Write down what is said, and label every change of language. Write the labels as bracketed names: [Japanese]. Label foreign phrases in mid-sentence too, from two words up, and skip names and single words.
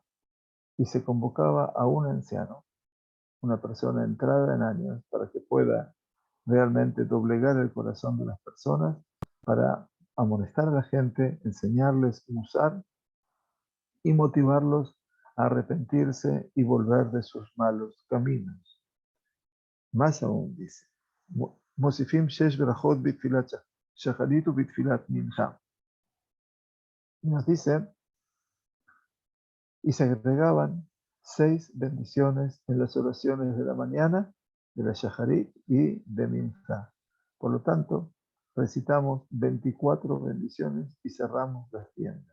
[Spanish] Y se convocaba a un anciano, una persona entrada en años, para que pueda realmente doblegar el corazón de las personas, para amonestar a la gente, enseñarles a usar y motivarlos a arrepentirse y volver de sus malos caminos. Más aún dice, [Hebrew] מוסיפים שש ברכות בתפילת שחרית ובתפילת מנחה. [Spanish] Y nos dice, y se agregaban 6 bendiciones en las oraciones de la mañana, de la shacharit y de mincha. Por lo tanto, recitamos 24 bendiciones y cerramos las tiendas.